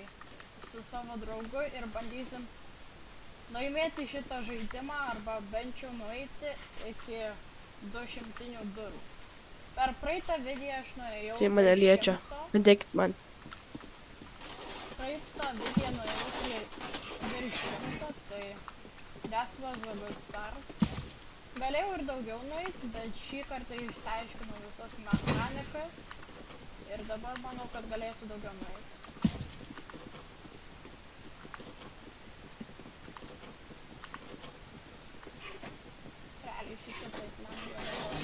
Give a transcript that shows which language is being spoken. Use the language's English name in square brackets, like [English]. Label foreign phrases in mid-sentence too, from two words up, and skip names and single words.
[Lithuanian] Su savo draugu ir bandysim laimėti šitą žaidimą arba bent jau nueiti iki 200 durų. Per praeitą video aš nuėjau Tai mane liečia. Padėkit man. Praeitą video nuėjau prie virš 100, tai [English] that was a good start. [Lithuanian] Galėjau ir daugiau nueiti, bet šį kartą išsiaiškinau visas mechanikas ir dabar manau, kad galėsiu daugiau nueiti. Realiai šitą taip lengva dabar.